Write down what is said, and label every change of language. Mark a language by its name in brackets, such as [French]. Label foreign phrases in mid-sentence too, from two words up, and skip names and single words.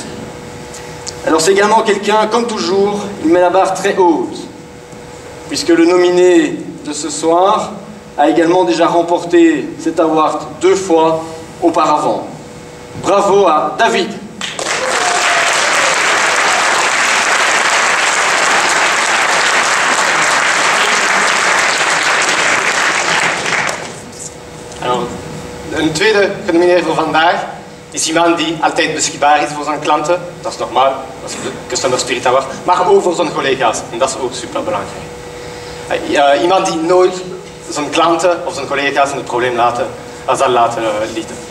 [French] Alors c'est également quelqu'un, comme toujours, il met la barre très haute, puisque le nominé de ce soir a également déjà remporté cet award 2 fois auparavant. Bravo à David. Alors, [Dutch] een tweede genomineerde voor vandaag is iemand die altijd beschikbaar is voor zijn klanten. Dat is normaal, dat is de Customer Spirit Award, maar ook voor zijn collega's. En dat is ook super belangrijk. Iemand die nooit zijn klanten of zijn collega's in het probleem zal laten lieten.